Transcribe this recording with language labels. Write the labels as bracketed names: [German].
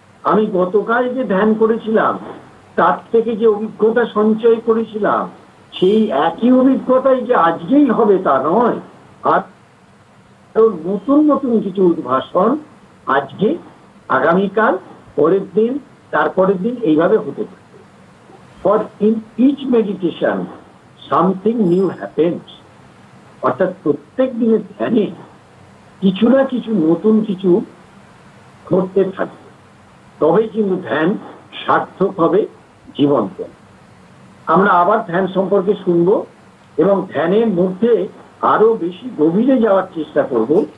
[Bangla] আমি গতকাল যে ধ্যান করেছিলাম তার থেকে যে অভিজ্ঞতা সঞ্চয় করেছিলাম, সেই একই অভিজ্ঞতাই যে আজকেই হবে তা নয়, আর নতুন নতুন কিছু উদ্ভাসন আজকে, আগামীকাল, পরের দিন, তারপরের দিন, এইভাবে হতে পারে। [English] For in each meditation something new happens. [Bangla] অর্থাৎ প্রত্যেক দিনের ধ্যানে কিছু না কিছু নতুন কিছু ঘটতে থাকবে, তবেই কিন্তু ধ্যান সার্থক হবে, জীবন্ত। আমরা আবার ধ্যান সম্পর্কে শুনবো এবং ধ্যানের মধ্যে আরো বেশি গভীরে যাওয়ার চেষ্টা করব।